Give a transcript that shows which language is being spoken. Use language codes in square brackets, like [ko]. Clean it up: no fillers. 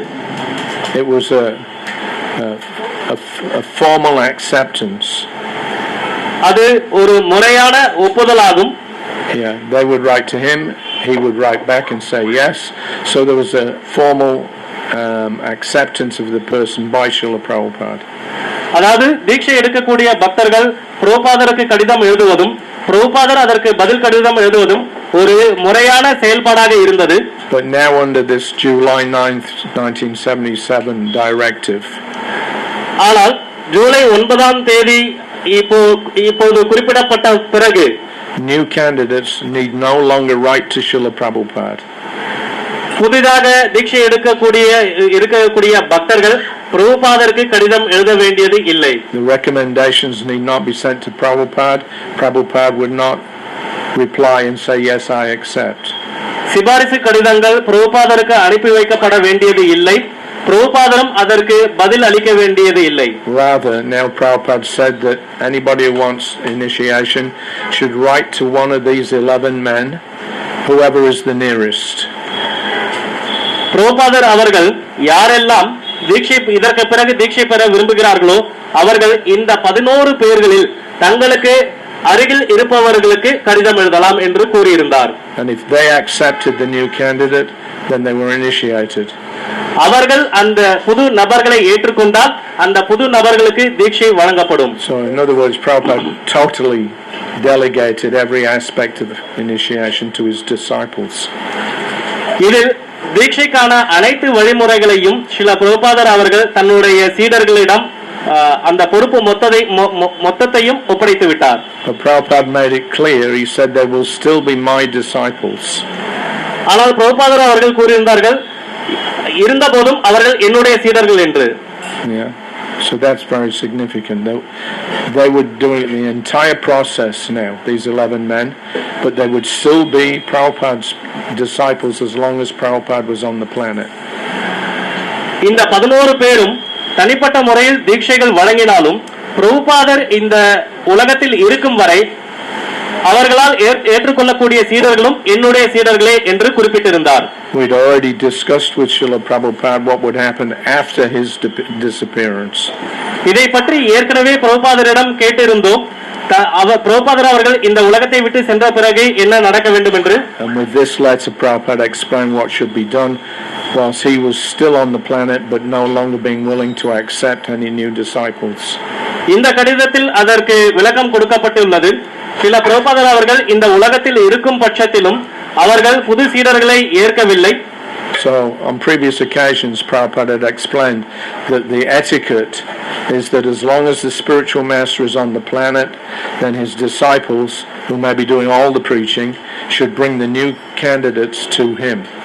[en] It was a formal acceptance. [ta] அது ஒரு முறையான ஒப்புதலாகும். [en] Yeah, they would write to him, he would write back and say yes. So there was a formal acceptance of the person by Srila Prabhupada. [ta] அதாவது தீட்சை எடுக்கக்கூடிய பக்தர்கள் பிரபுபாதருக்கு கடிதம் எழுதுவதும் பிரபுபாதர் அதற்கு பதில் கடிதம் எழுதுவதும் ஒரு முறையான செயல்பாடாக இருந்தது. [en] But now under this July 9th, 1977 directive, [ta] ஆனால் ஜூலை 9ஆம் தேதி இப்போது குறிப்பிடப்பட்ட பிறகு [en] new candidates need no longer write to Srila Prabhupada. [ta] புதிதாக தீட்சை இருக்கக்கூடிய பக்தர்கள் பிரபுபாதருக்கு கடிதம் எழுத வேண்டியது இல்லை. [en] The recommendations need not be sent to Prabhupada. Prabhupada would not reply and say yes, I accept. [ta] சிபாரிசு கடிதங்கள் பிரபுபாதருக்கு அனுப்பி வைக்கப்பட வேண்டியது இல்லை, பிரபுபாதரும் அதற்கு பதில் அளிக்க வேண்டியது இல்லை. [en] Rather, now Prabhupada said that anybody who wants initiation should write to one of these 11 men, whoever is the nearest. [ta] பிரபுபாதர் அவர்கள் யாரெல்லாம் இதற்கு பிறகு தீட்சை பெற விரும்புகிறார்களோ அவர்கள் இந்த 11 பேர்களில் தங்களுக்கு அருகில் இருப்பவர்களுக்கு கடிதம் எழுதலாம் என்று கூறியிருந்தார். [en] And if they accepted the new candidate, then they were initiated. [ta] அவர்கள் அந்த புது நபர்களை ஏற்றுக்கொண்டால் அந்த புது நபர்களுக்கு தீட்சை வழங்கப்படும். [en] So in other words, Prabhupada totally delegated every aspect of initiation to his disciples. [ta] இதில் தீட்சைக்கான அனைத்து வழிமுறைகளையும் ஸ்ரீல பிரபுபாதர் அவர்கள் தன்னுடைய சீடர்களிடம் அந்த பொறுப்பு மொத்தத்தையும் ஒப்படைத்து விட்டார். [en] Prabhupada made it clear. He said they will still be my disciples. [ta] ஆனால் பிரபுபாதர் அவர்கள் கூறியிருந்தார்கள், இருந்தபோதும் அவர்கள் என்னுடைய சீடர்கள் என்று. [en] Yeah. So that's very significant. They were doing the entire process now, these 11 men, but they would still be Prabhupada's disciples as long as Prabhupada was on the planet. [ta] இந்த 11 பேரும் தனிப்பட்ட முறையில் தீட்சைகள் வழங்கினாலும் பிரபுபாதர் இந்த உலகத்தில் இருக்கும் வரை அவர்களால் ஏற்றுக்கொள்ளக்கூடிய சீடர்களும் என்னுடைய சீடர்களே என்று குறிப்பிட்டிருந்தார். [en] We'd already discussed with Srila Prabhupada what would happen after his disappearance. [ta] இதை பற்றி ஏற்கனவே பிரபுபாதரிடம் கேட்டிருந்தோம். பிரபுபாதர் அவர்கள் இந்த உலகத்தை விட்டு சென்ற பிறகு என்ன நடக்க வேண்டும் என்று. [en] And with this letter, Prabhupada explained what should be done whilst he was still on the planet but no longer being willing to accept any new disciples. [ta] இந்த கடிதத்தில் அதற்கு விளக்கம் கொடுக்கப்பட்டுள்ளது. சில பிரபுபாதர் அவர்கள் இந்த உலகத்தில் இருக்கும் பட்சத்திலும் அவர்கள் புது சீடர்களை ஏற்கவில்லை. [en] So on previous occasions, Prabhupada had explained that the etiquette is that as long as the spiritual master is on the planet, then his disciples, who may be doing all the preaching, should bring the new candidates to him.